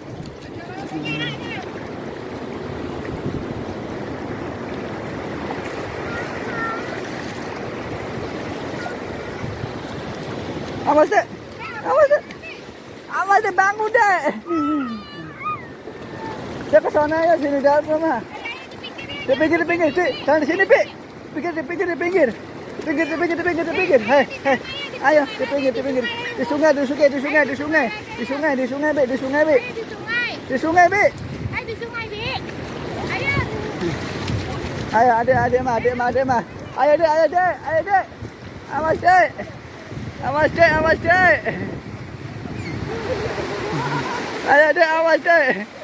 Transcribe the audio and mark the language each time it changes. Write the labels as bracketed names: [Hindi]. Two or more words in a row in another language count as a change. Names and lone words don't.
[Indonesian] Awas dek, bangun dek. Dia ke sana ya, sini dalam rumah. Di pinggir, jangan di sini, Pi. Di pinggir. di pinggir. Hei, hei. Ayo, di pinggir, di pinggir. Di sungai, Be, di sungai, Be. Ayo di sungai. Di sungai, Be. Ayo di sungai, Bi. Ayo. Ayo, adik mah. Ayo, Dek. Awas, Dek. Awas, Dek. Ayo, Dek, awas, Dek.